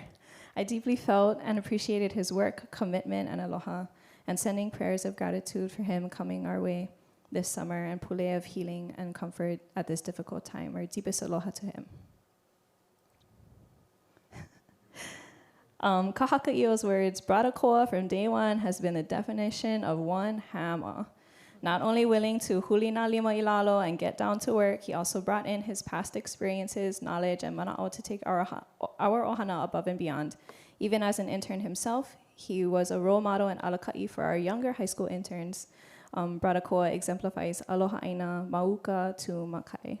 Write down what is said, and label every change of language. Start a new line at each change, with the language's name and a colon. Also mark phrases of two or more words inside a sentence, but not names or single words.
English: I deeply felt and appreciated his work, commitment, and aloha, and sending prayers of gratitude for him coming our way this summer and pule of healing and comfort at this difficult time. Our deepest aloha to him. Kahaka'io's words, Brada Koa from day one has been the definition of one hammer. Not only willing to
Hawaiian: huli na lima ilalo
English: and get down to work, he also brought in his past experiences, knowledge, and mana'o to take our ohana above and beyond. Even as an intern himself, he was a role model and alaka'i for our younger high school interns. Brada Koa exemplifies
Hawaiian: aloha aina,
English: mauka to makai.